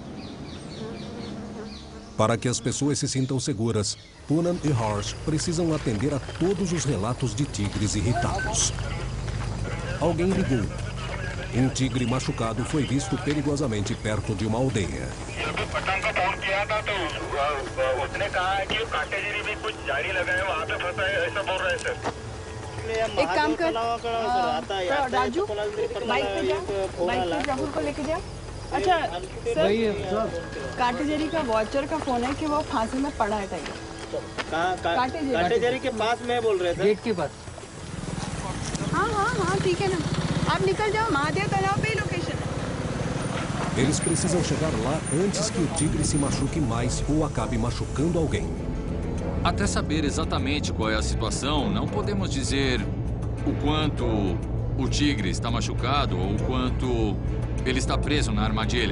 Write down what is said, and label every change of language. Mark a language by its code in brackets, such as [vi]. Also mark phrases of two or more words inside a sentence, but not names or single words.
[pt] Para que as pessoas se sintam seguras, Punan e Harsh precisam atender a todos os relatos de tigres irritados. Alguém ligou. Um tigre machucado foi visto perigosamente perto de uma aldeia. [hi] एक काम कर राजू बाइक पे जाफर को लेके जा। अच्छा सर काटेजरी का वॉचर का फोन है कि वो फांसी में पड़ा है टाइगर। काटेजरी के पास में बोल रहे थे। गेट के पास। हाँ हाँ हाँ ठीक है ना, आप निकल जाओ। महादेव तालाब पे ही लोकेशन है। [pt] Eles precisam chegar lá antes que o tigre se machuque mais ou acabe machucando alguém. Até saber exatamente qual é a situação, não podemos dizer o quanto o tigre está machucado ou o quanto ele está preso na armadilha.